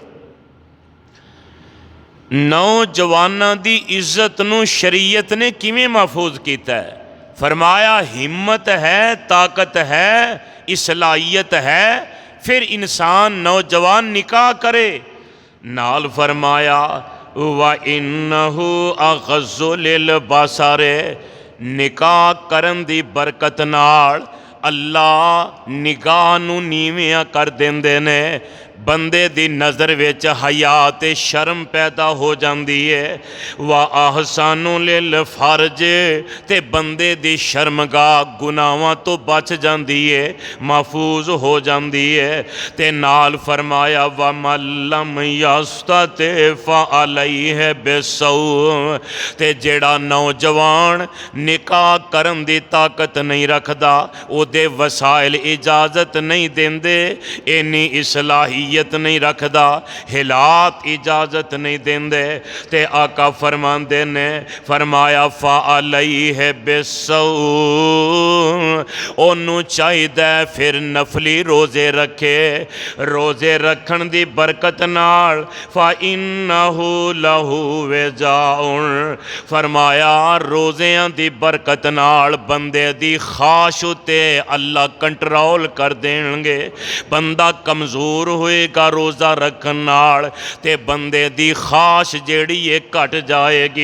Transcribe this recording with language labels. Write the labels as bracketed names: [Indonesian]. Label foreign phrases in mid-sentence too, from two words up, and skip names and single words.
[Punjabi] نوجواناں دی عزت نوں شریعت نے کیویں محفوظ کیا ہے? [Urdu] فرمایا، ہمت ہے، طاقت ہے، اصلاحیت ہے، پھر انسان نوجوان نکاح کرے. [Punjabi] نال فرمایا, [Arabic] وإنه أغض للبصر, [Punjabi] نکاح کرن دی برکت نال اللہ نگاہ نوں نیویاں کر دیندے نے. بندے دی نظر وچ حیا تے شرم پیدا ہو جاتی ہے. [Arabic] وأحصن للفرج, [Punjabi] تے بندے دی شرمگاہ گناہاں تو بچ جاتی ہے، محفوظ ہو جاتی ہے. تے نال فرمایا, [Arabic] ومن لم يستطع فعليه بالصوم, [Punjabi] تے جیہڑا نوجوان نکاح کرن دی طاقت نہیں رکھدا، اوہدے وسائل اجازت نہیں دیندے، اِنی اصلاحیت نہیں رکھدا، حالات اجازت نہیں دیندے، تے آقا فرماندے نے، فرمایا [Arabic] فعليه بالصوم, [Punjabi] اونوں چاہیدا فیر نفلی روزے رکھے. روزے رکھن دی برکت نال [Arabic] فإنه له وجاء, [Punjabi] فرمایا روزیاں دی برکت نال بندے دی خواہش اتے اللہ کنٹرول کر دینگے. بندہ کمزور ہووےگا روزہ رکھن نال، تے بندے دی خواہش جیہڑی ہے گھٹ جاوےگی.